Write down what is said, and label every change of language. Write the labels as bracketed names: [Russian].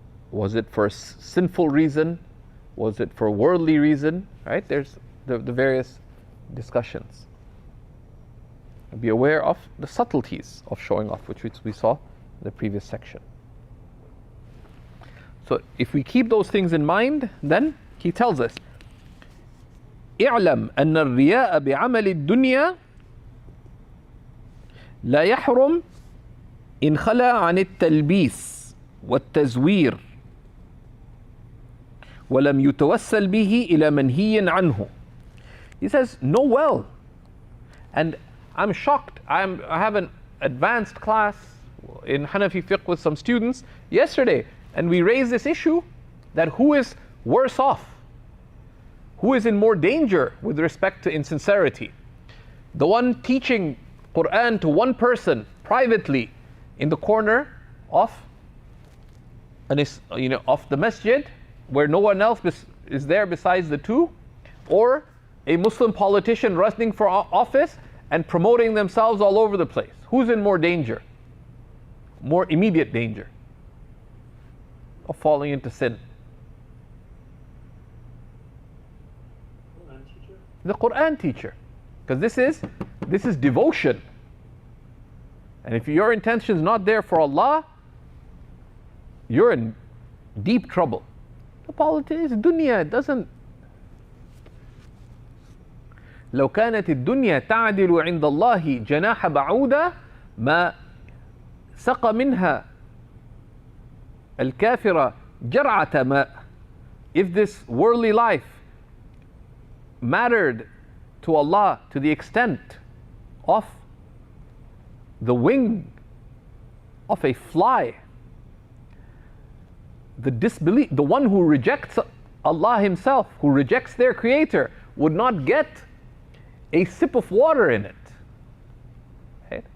[English] Was it for a sinful reason? Was it for a worldly reason? Right? There's the various discussions. Be aware of the subtleties of showing off, which we saw in the previous section. [Arabic] So if we keep those things in mind, then he tells us, اعلم أن الرياء بعمل الدنيا لا يحرم إن خلا عن التلبيس والتزوير ولم يتوسل به إلى منهي عنه. [English] He says, know well, and I'm shocked. I have an advanced class in Hanafi fiqh with some students yesterday, and we raised this issue that who is worse off? Who is in more danger with respect to insincerity? The one teaching Quran to one person privately in the corner of the masjid, where no one else is there besides the two, or a Muslim politician running for office and promoting themselves all over the place. Who's in more danger? More immediate danger of falling into sin? The Quran teacher. Because this is devotion. And if your intention is not there for Allah, you're in deep trouble. The politics, dunya, it doesn't. [Arabic] لو كانت الدنيا تعدل عند الله جناح بعوضة ما سقى منها الكافرة جرعة ماء. [English] If this worldly life mattered to Allah to the extent of the wing of a fly, the one who rejects Allah himself, who rejects their creator, would not get a sip of water in it. Right?